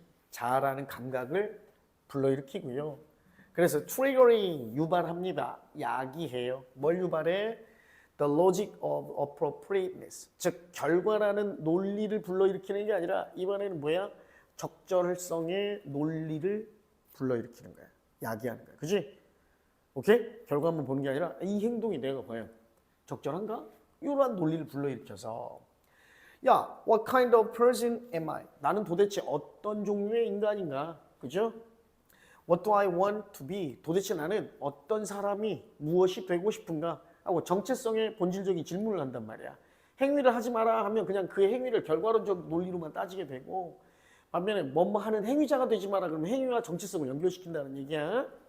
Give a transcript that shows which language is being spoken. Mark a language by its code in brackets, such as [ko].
[ko] 자라는 감각을 불러일으키고요. 그래서 triggering 유발합니다. 야기해요. 뭘 유발해? [en] The logic of appropriateness. [ko] 즉 결과라는 논리를 불러일으키는 게 아니라 이번에는 뭐야? 적절성의 논리를 불러일으키는 거야. 야기하는 거야. 그지? 오케이? 결과만 보는 게 아니라 이 행동이 내가 과연 적절한가? 이러한 논리를 불러일으켜서 야, [en] what kind of person am I? [ko] 나는 도대체 어떤 종류의 인간인가? 그죠? [en] What do I want to be? [ko] 도대체 나는 어떤 사람이 무엇이 되고 싶은가? 하고 정체성의 본질적인 질문을 한단 말이야. 행위를 하지 마라 하면 그냥 그 행위를 결과론적 논리로만 따지게 되고 반면에 뭐뭐 하는 행위자가 되지 마라 그러면 행위와 정체성을 연결시킨다는 얘기야.